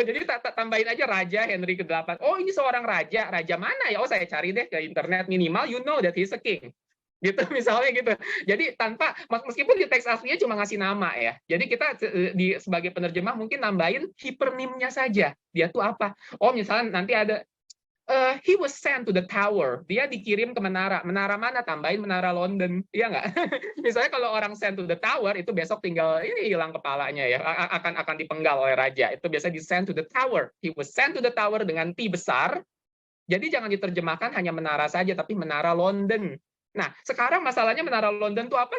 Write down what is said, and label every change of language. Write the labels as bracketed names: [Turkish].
[Indonesian] Jadi tambahin aja raja Henry ke-8. Oh, ini seorang raja. Raja mana ya? Oh, saya cari deh ke internet, minimal [English] you know that he's a king. [Indonesian] Gitu misalnya gitu. Jadi tanpa, meskipun di teks aslinya cuma ngasih nama ya. Jadi kita sebagai penerjemah mungkin nambahin hipernimnya saja. Dia tuh apa? Oh, misalnya nanti ada [English] he was sent to the tower. [Indonesian] Dia dikirim ke menara. Menara mana? Tambahin menara London. Iya nggak? Misalnya kalau orang [English] sent to the tower, [Indonesian] itu besok tinggal ini hilang kepalanya ya. Akan dipenggal oleh raja. Itu biasa di [English] sent to the tower. He was sent to the tower [Indonesian] dengan T besar. Jadi jangan diterjemahkan hanya menara saja, tapi menara London. Nah, sekarang masalahnya menara London itu apa?